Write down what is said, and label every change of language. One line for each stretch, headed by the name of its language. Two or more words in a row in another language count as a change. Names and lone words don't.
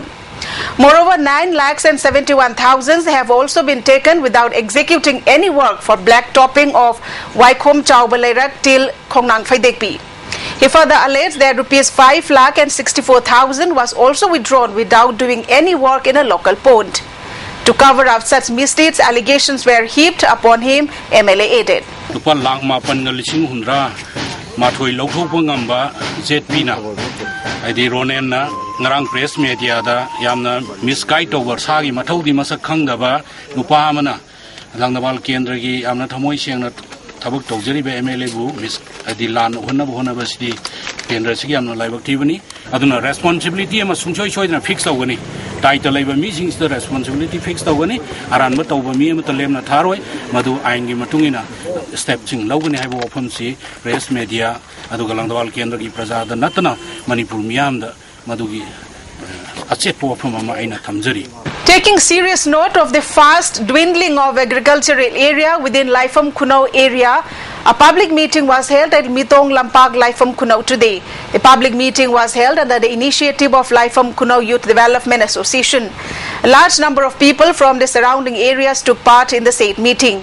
English: Moreover, 9,71,000 have also been taken without executing any work for black topping of Waikhom Chaubalairak till Khongnang Faidekpi. He further alleged that Rs 5,64,000 was also withdrawn without doing any work in a local pond. To cover up such misdeeds, allegations were heaped upon him, MLA added.
Manipuri: Adi Ronen na ngarang
English: press media
Manipuri: da yamna misguide over sagi mathaudi masak khangdaba nupa amana Langthabal Kendra gi amna thamoi sengna thabak tawjari be MLA bu mis adi lan honna basidi Kendra sigi amna laibak thibani aduna responsibility ama sungchoi choidna fix tawgani title laiba
English: meetings the responsibility fix
Manipuri: tawgani aran ma tawba mi ama talemna tharoi madu ain gi matungina step ching lawgani haibo ofam si
English: press media
Manipuri: aduga Langthabal Kendra gi prajada natna Manipur miyamda madugi achetpo ofam ama aina thamjari.
English: Taking serious note of the fast dwindling of agricultural area within Laifam Khunau area, a public meeting was held at Mitong Lampak Laifam Khunau today. The public meeting was held under the initiative of Laifam Khunau Youth Development Association. A large number of people from the surrounding areas took part in the said meeting.